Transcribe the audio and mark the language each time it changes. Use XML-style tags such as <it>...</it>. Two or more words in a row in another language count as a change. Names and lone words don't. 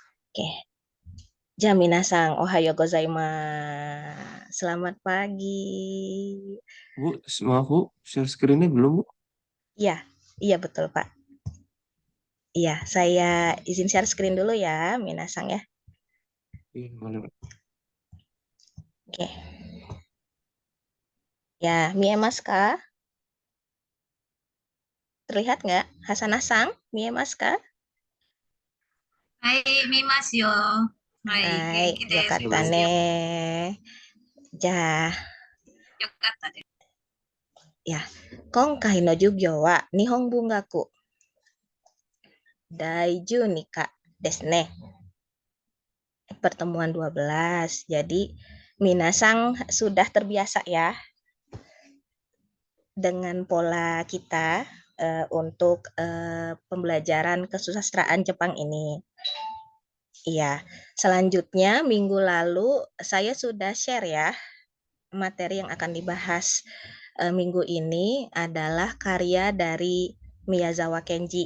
<id>Oke.</id> <ja>じゃ、皆さん、おはようございます.</ja> <id>Selamat pagi. Bu, maaf Bu,</id> <en>share screen-</en> <id>nya belum Bu? Iya, iya betul Pak. Iya, saya izin</id> <en>share screen</en> <id>dulu ya, minasang ya. Iya, boleh Bu. Oke. Ya,</id> <ja>見えますか?</ja> <id>Terlihat nggak? Hasanasang,</id> <ja>見えますか? はい、見ますよ。はい、はい、元気です。よかっ</ja> <id>Iya,</id> <ja>た</ja> <id>Bu.</id> <ja>ね。じゃあ、よかったです。いや、今回の授業は日本文学第12課ですね。Pertemuan 12.</ja> <id>Jadi, minasang sudah terbiasa ya dengan pola kita untuk pembelajaran kesusastraan Jepang ini. Iya, selanjutnya minggu lalu saya sudah share ya materi yang akan dibahas minggu ini adalah karya dari Miyazawa Kenji.</id>